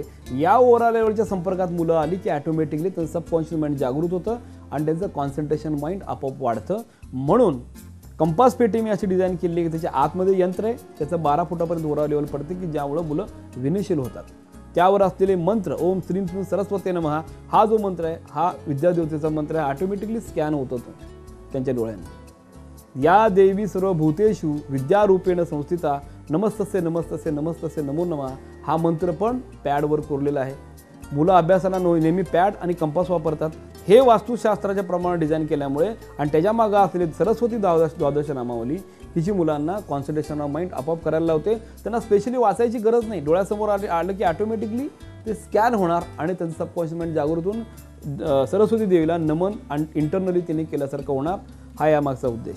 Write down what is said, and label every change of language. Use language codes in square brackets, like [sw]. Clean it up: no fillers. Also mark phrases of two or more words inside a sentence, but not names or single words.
[mr] या [en] aura level [mr] संपर्कात मुलं आली की ॲटोमॅटिकली त्यांचं [en] subconscious mind [mr] जागृत होतं आणि त्यांचं [en] concentration mind [mr] आपोआप वाढतं. म्हणून कंपास पेटी मी अशी डिझाईन केली की त्याच्या आतमध्ये यंत्र आहे, त्याचं 12 फुटापर्यंत [en] aura level [mr] पडते की ज्यामुळं मुलं विनयशील होतात. त्यावर असलेले मंत्र [sa] ओम श्रीं श्रीं सरस्वती नमः [mr] हा जो मंत्र आहे हा विद्यादेवतेचा मंत्र आहे, ऑटोमॅटिकली स्कॅन होत होतं त्यांच्या डोळ्यांना. [sa] या देवी सर्व भूतेषु विद्यारूपेण संस्थिता नमस्तस्य नमस्तस्य नमस्तस्य नमो नमः [mr] हा मंत्र पण पॅडवर कोरलेला आहे. मुलं अभ्यासाला नेहमी पॅड आणि कंपास वापरतात. हे वास्तुशास्त्राच्या प्रमाणे डिझाईन केल्यामुळे आणि त्याच्या मागे असलेली सरस्वती द्वादश नामावली हिची मुलांना [en] concentration of mind [mr] आपोआप करायला लावते. त्यांना स्पेशली वाचायची गरज नाही, डोळ्यासमोर आलं की ऑटोमॅटिकली ते स्कॅन होणार आणि त्यांचं [en] subconscious mind [mr] जागृत होऊन सरस्वती देवीला नमन आणि इंटरनली तिने केल्यासारखं होणार, हा यामागचा उद्देश.